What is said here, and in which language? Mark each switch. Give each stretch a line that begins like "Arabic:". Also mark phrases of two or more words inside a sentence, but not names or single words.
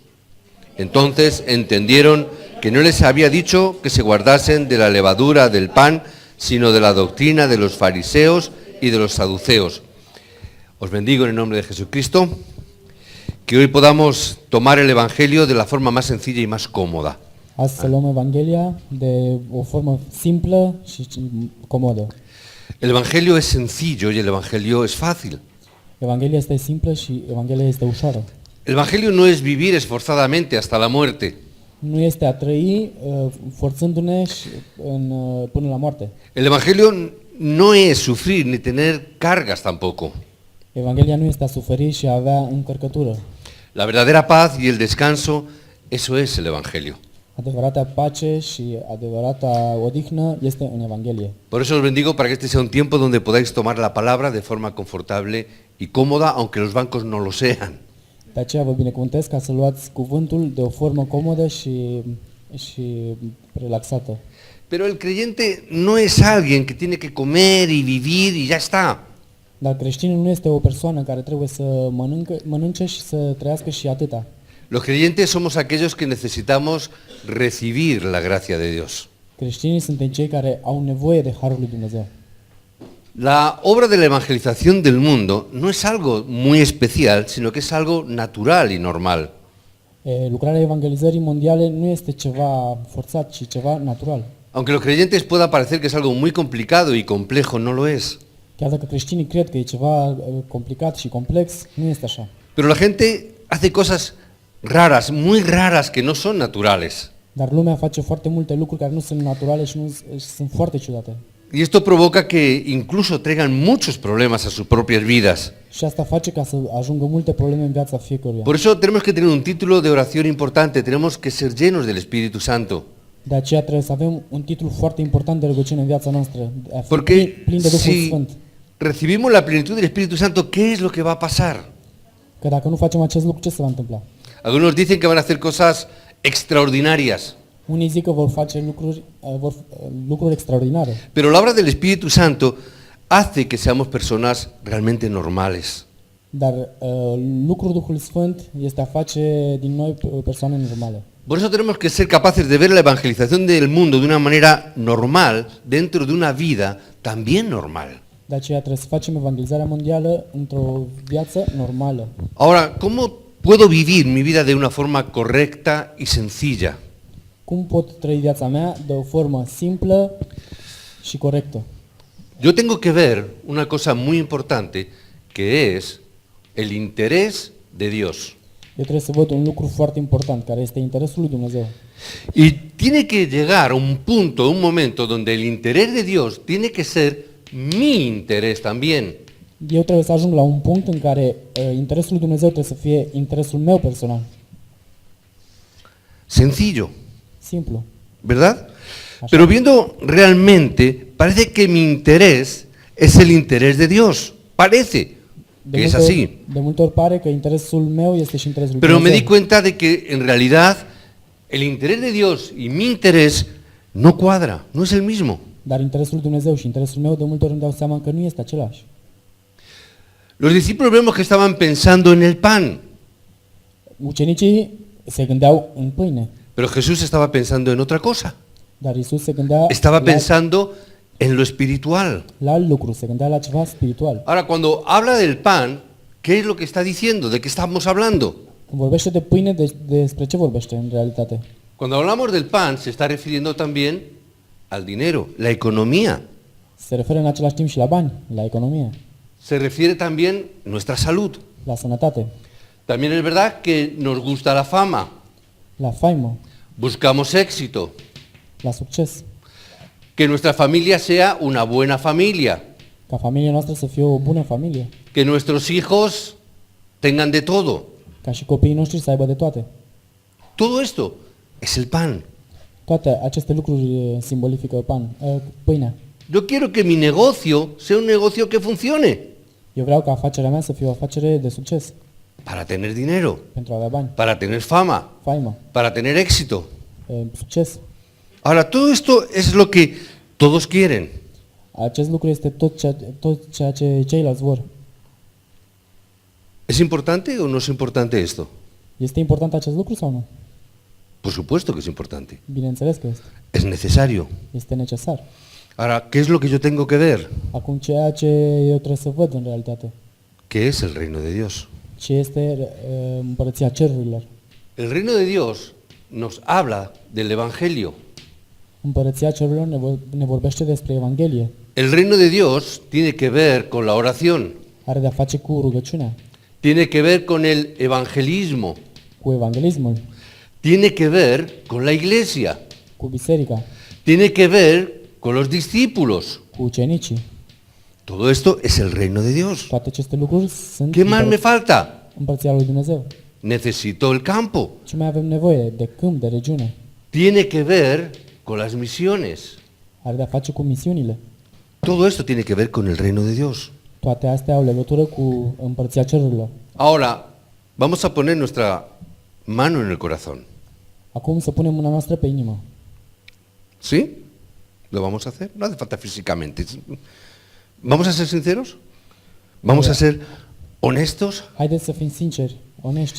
Spanish: Entonces entendieron que no les había dicho que se guardasen de la levadura del pan, sino de la doctrina de los fariseos y de los saduceos. Os bendigo en el nombre de Jesucristo, que hoy podamos tomar el Evangelio de la forma más sencilla y más cómoda.
Romanian: Azi să luăm Evanghelia de o formă simplă și comodă.
Spanish: El Evangelio es sencillo y el Evangelio es fácil.
Romanian: Evanghelia este simplă și Evanghelia este ușoară.
Spanish: El Evangelio no es vivir esforzadamente hasta la muerte.
Romanian: Nu este a trăi forțându-ne până la moarte.
Spanish: El Evangelio no es sufrir ni tener cargas tampoco.
Romanian: Evanghelia nu este a suferi și a avea încărcătură.
Spanish: La verdadera paz y el descanso, eso es el Evangelio.
Romanian: Adevărata pace și adevărata odihnă este în Evanghelie.
Spanish: Por eso os bendigo para que este sea un tiempo donde podáis tomar la palabra de forma confortable y cómoda, aunque los bancos no lo sean.
Romanian: De aceea vă binecuvântez ca să luați cuvântul de o formă comodă și relaxată.
Spanish: Pero el creyente no es alguien que tiene que comer y vivir y ya está.
Romanian: Dar creștinul nu este o persoană care trebuie să mănânce și să trăiască și atâta.
Spanish: Los creyentes somos aquellos que necesitamos recibir la gracia de Dios.
Romanian: Creștinii suntem cei care au nevoie de harul lui Dumnezeu.
Spanish: La obra de la evangelización del mundo no es algo muy especial, sino que es algo natural y normal.
Romanian: Lucrarea evangelizării mondiale nu este ceva forțat, ci ceva natural.
Spanish: Aunque los creyentes pueda parecer que es algo muy complicado y complejo, no lo es.
Romanian: Chiar dacă creștinii cred că e ceva complicat și complex, nu este așa.
Spanish: Pero la gente hace cosas raras, muy raras, que no son naturales.
Romanian: Dar lumea face foarte multe lucruri care nu sunt naturale și sunt foarte ciudate.
Spanish: Y esto provoca que incluso traigan muchos problemas a sus propias vidas.
Romanian: Și asta face ca să ajungă multe probleme în viața fiecăruia.
Spanish: Por eso tenemos que tener un título de oración importante, tenemos que ser llenos del Espíritu Santo.
Romanian: De aceea trebuie să avem un titlu foarte important de rugăciune în viața noastră, de a fi
Spanish: Porque
Romanian: plin de Duhul si Sfânt.
Spanish: recibimos la plenitud del Espíritu Santo, ¿qué es lo que va a pasar?
Romanian: Că dacă nu facem acest lucru, ce se va întâmpla?
Spanish: Algunos dicen que van a hacer cosas extraordinarias.
Romanian: Unii zic că vor face lucruri extraordinare.
Spanish: Pero la obra del Espíritu Santo hace que seamos personas realmente normales.
Romanian: Dar lucrul Duhului Sfânt este a face din noi persoane normale.
Spanish: Por eso tenemos que ser capaces de ver la evangelización del mundo de una manera normal, dentro de una vida también normal.
Romanian: De aceea trebuie să facem evangelizarea mondială într-o viață normală.
Spanish: Ahora, ¿cómo puedo vivir mi vida de una forma correcta y sencilla?
Romanian: Cum pot trăi viața mea de o formă simplă și corectă?
Spanish: Yo tengo que ver una cosa muy importante, que es el interés de Dios.
Romanian: Eu trebuie să văd un lucru foarte important, care este interesul lui Dumnezeu.
Spanish: Y tiene que llegar un punto, un momento donde el interés de Dios tiene que ser mi interés también.
Romanian: Eu trebuie să ajung la un punct în care interesul lui Dumnezeu trebuie să fie interesul meu personal.
Spanish: Sencillo,
Romanian: Simplu.
Spanish: ¿verdad? Pero viendo realmente, parece que mi interés es el interés de Dios. Parece que es así.
Romanian: De multe ori pare că interesul meu este și interesul lui
Spanish: Pero me di
Romanian: Dumnezeu.
Spanish: cuenta de que en realidad el interés de Dios y mi interés no cuadra, no es el mismo.
Romanian: Dar interesul lui Dumnezeu și interesul meu de multe ori îmi dau seama că nu este același.
Spanish: Los discípulos vemos que estaban pensando en el pan,
Romanian: Ucenicii se gândeau în pâine,
Spanish: pero Jesús estaba pensando en otra cosa.
Romanian: dar Isus se gândea
Spanish: Estaba pensando en lo espiritual.
Romanian: la alt lucru, se gândea la ceva spiritual.
Spanish: Ahora, cuando habla del pan, ¿qué es lo que está diciendo? ¿De qué estamos hablando?
Romanian: Când vorbește de pâine, despre ce vorbește în realitate?
Spanish: Cuando hablamos del pan, se está refiriendo también al dinero, la economía.
Romanian: Se referă în același timp și la bani, la economie,
Spanish: Se refiere también nuestra salud.
Romanian: la sănătate,
Spanish: También es verdad que nos gusta la fama,
Romanian: la faimă,
Spanish: buscamos éxito,
Romanian: la succes,
Spanish: que nuestra familia sea una buena familia,
Romanian: ca familia noastră să fie o bună familie,
Spanish: que nuestros hijos tengan de todo.
Romanian: ca și copiii noștri să aibă de toate.
Spanish: Todo esto es el pan.
Romanian: Toate aceste lucruri simbolifică pâinea.
Spanish: Yo quiero que mi negocio sea un negocio que funcione
Romanian: Eu vreau ca afacerea mea să fie o afacere de succes,
Spanish: para tener dinero,
Romanian: pentru a avea bani,
Spanish: para tener fama,
Romanian: faimă,
Spanish: para tener éxito.
Romanian: succes.
Spanish: Ahora, todo esto es lo que todos quieren.
Romanian: Acest lucru este tot ceea ce ceilalți vor.
Spanish: ¿Es importante o no es importante esto?
Romanian: Este important acest lucru sau nu?
Spanish: Por supuesto que es importante.
Romanian: Bineînțeles că este.
Spanish: Es necesario.
Romanian: Este necesar.
Spanish: Ahora, ¿qué es lo que yo tengo que ver?
Romanian: Acum, ceea ce eu trebuie să văd în realitate,
Spanish: ¿Qué es el reino de Dios?
Romanian: ce este împărăția cerurilor.
Spanish: El reino de Dios nos habla del Evangelio.
Romanian: Împărăția cerurilor ne vorbește despre Evanghelie.
Spanish: El reino de Dios tiene que ver con la oración,
Romanian: Are de-a face cu rugăciunea,
Spanish: tiene que ver con el evangelismo,
Romanian: cu evanghelismul,
Spanish: tiene que ver con la iglesia,
Romanian: cu biserica,
Spanish: tiene que ver con los discípulos.
Romanian: cu ucenicii.
Spanish: Todo esto es el reino de Dios.
Romanian: Toate aceste lucruri sunt
Spanish: ¿Qué más me falta?
Romanian: împărăția lui Dumnezeu.
Spanish: Necesito el campo.
Romanian: Ce mai avem nevoie? De câmp, de regiune.
Spanish: Tiene que ver con las misiones.
Romanian: Are de-a face cu misiunile.
Spanish: Todo esto tiene que ver con el reino de Dios.
Romanian: Toate astea au legătură cu împărăția cerurilor.
Spanish: Ahora, vamos a poner nuestra mano en el corazón.
Romanian: Acum să punem mâna noastră pe inimă.
Spanish: ¿Sí? ¿Lo vamos a hacer? No hace falta físicamente. ¿Vamos a ser sinceros? ¿Vamos a ser honestos?
Romanian: Haideți să fim sinceri, onești.